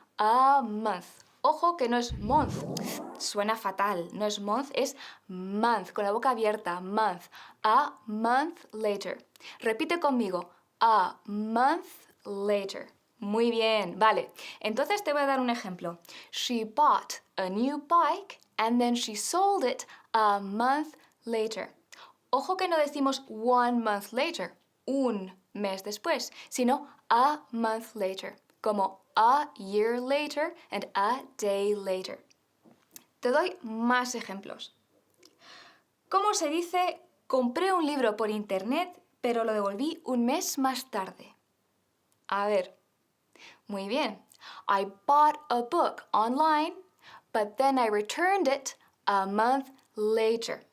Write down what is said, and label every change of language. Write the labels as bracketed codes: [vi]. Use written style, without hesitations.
[en] A month. [es] Ojo que no es month. Suena fatal. No es month, es month. Con la boca abierta. Month. [en] A month later. [es] Repite conmigo. [en] A month later. [es] Muy bien. Vale. Entonces te voy a dar un ejemplo. [en] She bought a new bike and then she sold it a month later. [es] Ojo que no decimos 1 month later, un mes después, sino [en] a month later, [es] como [en] a year later and a day later. [es] Te doy más ejemplos. ¿Cómo se dice compré un libro por internet, pero lo devolví un mes más tarde? A ver. Muy bien. [en] I bought a book online, but then I returned it a month later.